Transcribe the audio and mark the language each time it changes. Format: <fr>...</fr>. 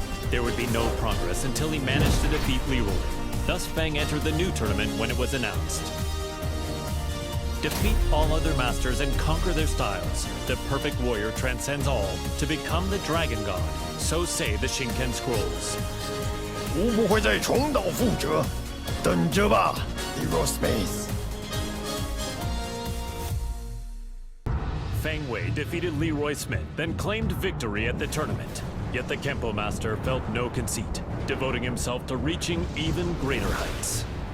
<en>There would be no progress until he managed to defeat Leroy. Thus Feng entered the new tournament when it was announced. Defeat all other masters and conquer their styles. The perfect warrior transcends all to become the Dragon God. So say the Shinken Scrolls.</en> <zh>无不会再重蹈覆辙，等着吧 ，Hero Space。</zh> <en>Feng Wei defeated Leroy Smith, then claimed victory at the tournament. Yet the Kempo master felt no conceit, devoting himself to reaching even greater heights.</en>